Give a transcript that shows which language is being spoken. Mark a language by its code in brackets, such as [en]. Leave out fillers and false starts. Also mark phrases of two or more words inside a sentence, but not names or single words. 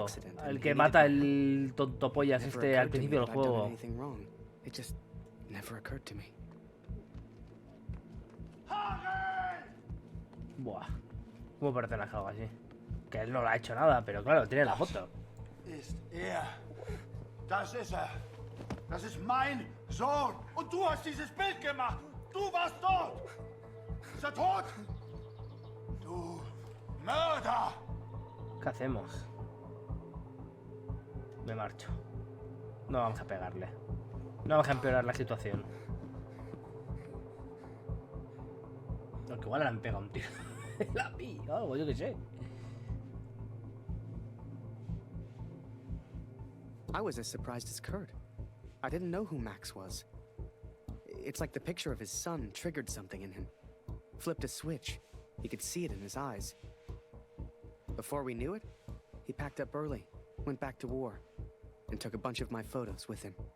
[es] El que mata el tontopollas al principio del juego. Buah. ¿Cómo pertenece algo así? Que él no lo ha hecho nada, pero claro, tiene la foto. [de] Das ist er. Das ist mein Sohn. Und du hast dieses Bild gemacht. Du warst dort. Ist er tot? Du Mörder. [es] ¿Qué hacemos? Me marcho. No vamos a pegarle. No vamos a empeorar la situación. Aunque igual le han pegado un tiro. La pilla, algo, yo qué sé. [en] I was as surprised as Kurt. I didn't know who Max was. It's like the picture of his son triggered something in him. Flipped a switch. He could see it in his eyes. Before we knew it, he packed up early, went back to war, and took a bunch of my photos with him.